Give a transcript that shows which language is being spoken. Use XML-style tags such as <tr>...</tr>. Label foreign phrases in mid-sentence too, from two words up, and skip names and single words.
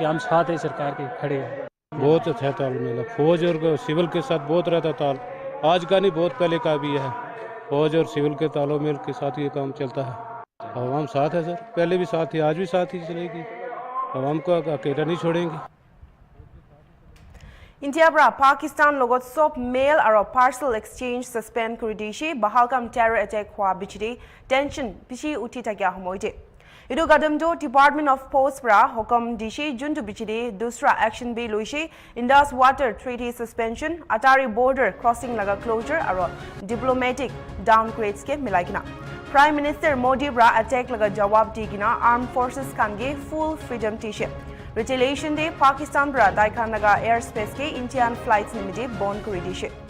<hi>हम साथ हैं सरकार के, खड़े हैं। बहुत अच्छा तालमेल है, फौज और सिविल के साथ बहुत रहता ताल, आज का नहीं बहुत पहले का भी है। फौज और सिविल के तालमेल के साथ ये काम चलता है। आवाम साथ है सर, पहले भी साथ थी, आज भी साथ ही चलेगी, आवाम को अकेला नहीं छोड़ेंगे।</hi> <nag>India bra Pakistan logot sop mail aro</nag> <en>parcel exchange suspend</en> <nag>kuri dishi Bahalgam</nag> <en>terror attack</en> <nag>hua bichide tension bishi uthi thakya homoide. Idu gadam do Department of Post bra hokam dishi juntu bichide dusra action be loishi Indus water treaty suspension Atari</nag> <en>border crossing</en> <nag>laga closure aro</nag> <en>diplomatic downgrades</en> <nag>ke milaikina. Prime Minister Modi bra attack laga jawab digina</nag> <en>armed forces</en> <nag>kange</nag> <en>full freedom</en> <nag>tishe. Retaliation day Pakistan bra Daikan laga airspace ke</nag> <en>Indian flights</en> <nag>nimide bond kuri dishe.</nag>